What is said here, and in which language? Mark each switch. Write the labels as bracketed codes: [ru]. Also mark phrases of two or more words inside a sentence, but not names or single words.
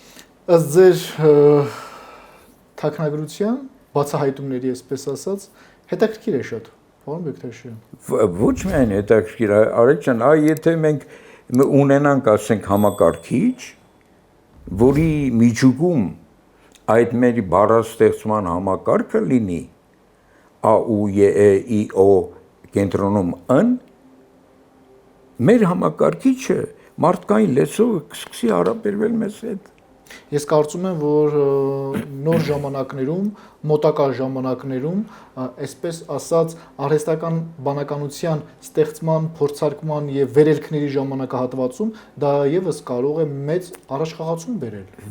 [hy] Ըստ ձեր թաքնագրության բացահայտումների, այսպես ասած, հետաքրքիր է շատ, պարոն Բեկտաշյան։ Ոչ միայն հետաքրքիր, Արեգ ջան, եթե մենք ունենանք, ասենք, համակարգիչ, որի միջուկում այդ մեր բառաստեղծման համակարգը լինի a, u, e, e, i, o կենտրոնում n, մեր համակարգիչը մարդկային լեզվով կսկսի հարաբերվել մեզ հետ։ Ես կարծում եմ, որ նոր ժամանակներում, մոտակա ժամանակներում, այսպես ասած, արհեստական բանականության ստեղծման, փորձարկման եւ վերելքների ժամանակահատվածում դա եւս կարող է մեծ առաջխաղացում բերել։